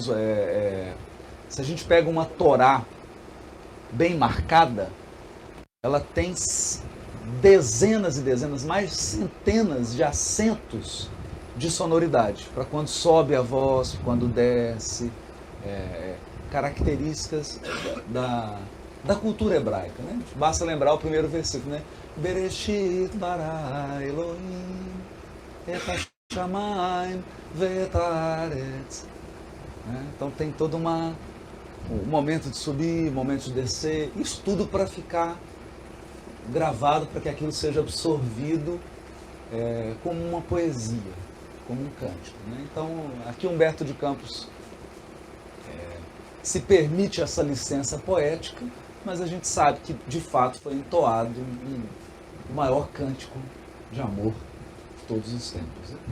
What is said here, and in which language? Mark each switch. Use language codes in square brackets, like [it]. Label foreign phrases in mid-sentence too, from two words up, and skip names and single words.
[pt] Se a gente pega uma Torá bem marcada, ela tem dezenas e dezenas, mais centenas de acentos de sonoridade, para quando sobe a voz, quando desce, características da cultura hebraica, né? Basta lembrar o primeiro versículo, né? [he] Bereshit bara Elohim et hashamayim ve'et haaretz. [pt] Então tem todo um momento de subir, momento de descer, isso tudo para ficar gravado, para que aquilo seja absorvido como uma poesia, como um cântico, né? Então, aqui Humberto de Campos se permite essa licença poética, mas a gente sabe que, de fato, foi entoado o maior cântico de amor de todos os tempos, né?